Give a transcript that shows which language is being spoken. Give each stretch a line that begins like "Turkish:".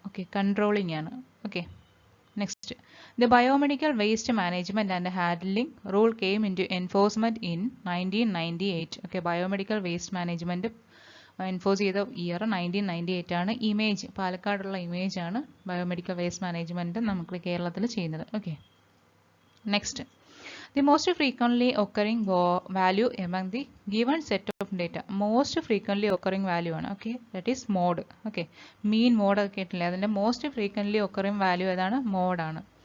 English: Okay, controlling ആണ്. Okay, next, the biomedical waste management and handling rule came into enforcement in 1998.
Malayalam: Okay, biomedical waste management enforce ചെയ്ത year 1998 ആണ്. Image, പാലക്കാടുള്ള image ആണ് biomedical waste management നമുക്ക് കേരളത്തിൽ ചെയ്യുന്നത്.
English: Okay, next, the most frequently occurring value among the given set of data. Most frequently occurring value ആണ്. Okay, that is mode.
Malayalam: Okay, mean mode ഒക്കെ കേട്ടില്ലേ, അതിൻ്റെ
English: most frequently occurring value
Malayalam: ഏതാണ്? മോഡാണ്.